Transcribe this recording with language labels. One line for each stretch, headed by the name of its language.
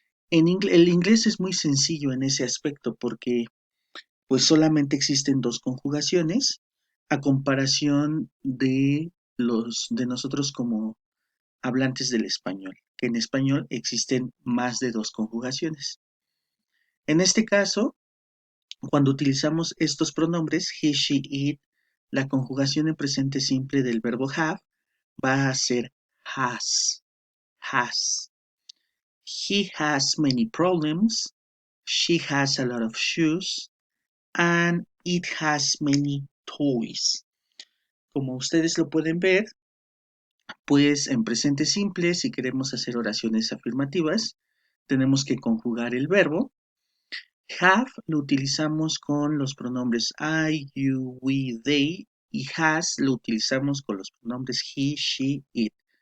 Spanish: El inglés es muy sencillo en ese aspecto porque pues solamente existen dos conjugaciones a comparación de nosotros como hablantes del español, que en español existen más de dos conjugaciones. En este caso, cuando utilizamos estos pronombres, he, she, it, la conjugación en presente simple del verbo have va a ser has, has.
English: He has many problems, she has a lot of shoes, and it has many toys.
Spanish: Como ustedes lo pueden ver, pues en presente simple, si queremos hacer oraciones afirmativas, tenemos que conjugar el verbo. Have lo utilizamos con los pronombres I, you, we, they, y has lo utilizamos con los pronombres he, she, it.